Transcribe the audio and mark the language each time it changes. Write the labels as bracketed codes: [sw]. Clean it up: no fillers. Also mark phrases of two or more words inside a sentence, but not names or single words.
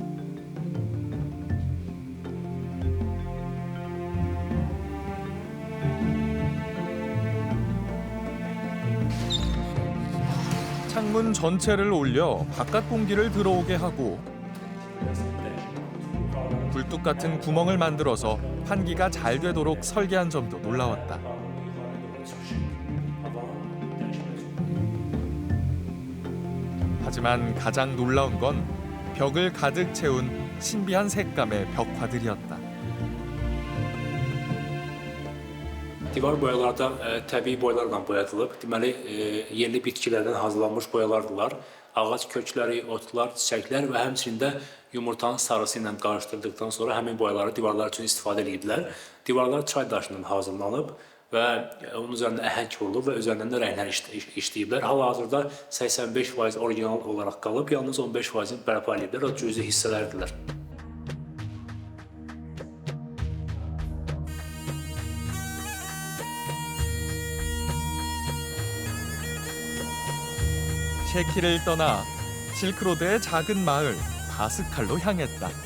[ko] 창문 전체를 올려 바깥 공기를 들어오게 하고 굴뚝 같은 구멍을 만들어서 환기가 잘 되도록 설계한 점도 놀라웠다. 하지만 가장 놀라운 건 벽을 가득 채운 신비한 색감의 벽화들이었다. [az] Divar boyaları da təbii boyalarla boyadılıb. Deməli, yerli bitkilərdən hazırlanmış boyalardılar. Ağac kökləri, otlar, çiçəklər və həmçinin də yumurtanın sarısı ilə qarışdırdıqdan sonra həmin boyaları divarlar üçün istifadə edirdilər. Divarlar çay daşından hazırlanıb və onun üzərində əhəng vurulub və üzərindən də rənglər işləyiblər. Hal-hazırda 85% orijinal olaraq qalıb, yalnız 15%-ni bərpa ediblər, o cüzi hissələrdirlər. [ko] 셰키를 떠나 실크로드의 작은 마을 바스칼로 향했다.